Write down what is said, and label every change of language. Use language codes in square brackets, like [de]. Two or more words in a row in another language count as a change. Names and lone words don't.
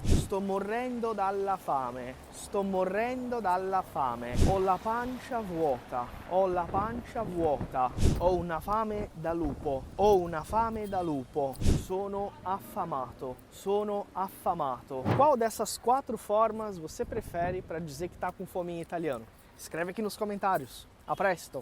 [it] Sto morendo dalla fame, sto morendo dalla fame, ho la pancia vuota, ho la pancia vuota, ho una fame da lupo, ho una fame da lupo, sono affamato, sono affamato. [pt] Qual dessas 4 formas você prefere para dizer que tá com fome em italiano? Escreve aqui nos comentários. [it] A presto!